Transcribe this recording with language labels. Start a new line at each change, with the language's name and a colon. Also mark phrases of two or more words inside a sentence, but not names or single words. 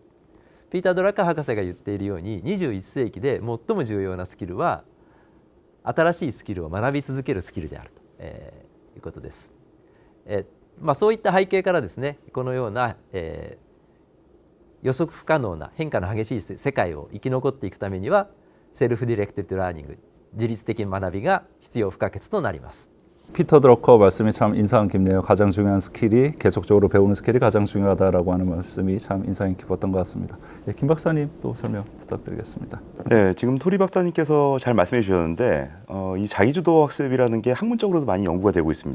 Japanese: ピーター・ドラッカー博士が言っているように21世紀で最も重要なスキルは新しいスキルを学び続けるスキルであるということです。そういった背景からですねこのような、予測不可能な変化の激しい世界を生き残っていくためには
English: self-directed learning,
Japanese: 自律的学びが必要不可欠となります。
Korean: 피터 드러커 말씀이 참 인상 깊네요. 가장 중요한 스킬이 계속적으로 배우는 스킬이 가장 중요하다라고 하는 말씀이 참 인상이 깊었던 것 같습니다. 예, 김 박사님 또 설명 부탁드리겠습니다. 네, 지금 토리 박사님께서 잘 말씀해 주셨는데 이 자기주도 학습이라는 게 학문적으로도 많이 연구가 되고 있습니다.